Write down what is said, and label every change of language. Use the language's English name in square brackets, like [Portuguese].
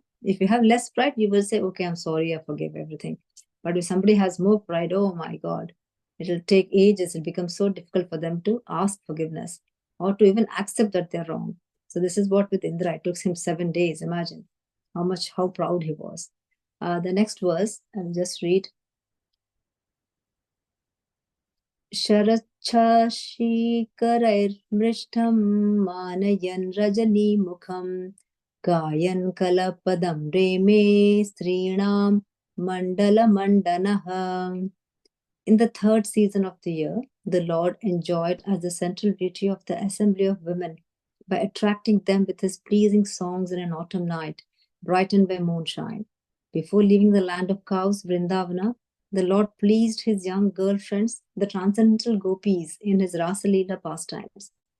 [English] If you have less pride, you will say, okay, I'm sorry, I forgive everything. But if somebody has more pride, oh my God, it'll take ages. It'll become so difficult for them to ask forgiveness or to even accept that they're wrong. So this is what with Indra, it took him 7 days. Imagine how proud he was. The next verse, I'll just read. [Sanskrit] शरच्छशीकरैर्मृष्टं मानयन् रजनीमुखं गायन् कलपदं रेमे स्त्रीणां मण्डलमण्डनः. [English] In the 3rd season of the year, the Lord enjoyed as the central beauty of the assembly of women by attracting them with his pleasing songs in an autumn night, brightened by moonshine. Before leaving the land of cows, Vrindavana, the Lord pleased his young girlfriends, the transcendental gopis, in his Rasalila pastimes.